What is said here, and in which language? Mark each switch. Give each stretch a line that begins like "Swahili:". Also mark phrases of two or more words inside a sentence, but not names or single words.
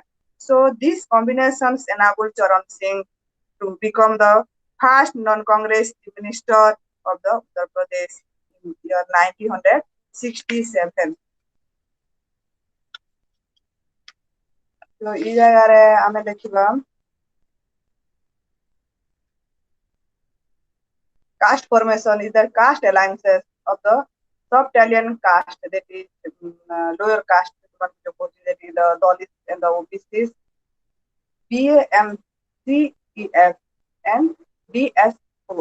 English: So these combinations enabled Charan Singh to become the first non-Congress minister of the Uttar Pradesh in year 1967. So
Odia: ଏ ଜାଗାରେ ଆମେ ଦେଖିବା
English: caste formation is the caste alliances of the sub-Italian caste, that is lower caste, that is the Dalits and the OBCs, BAMCEF and DS4.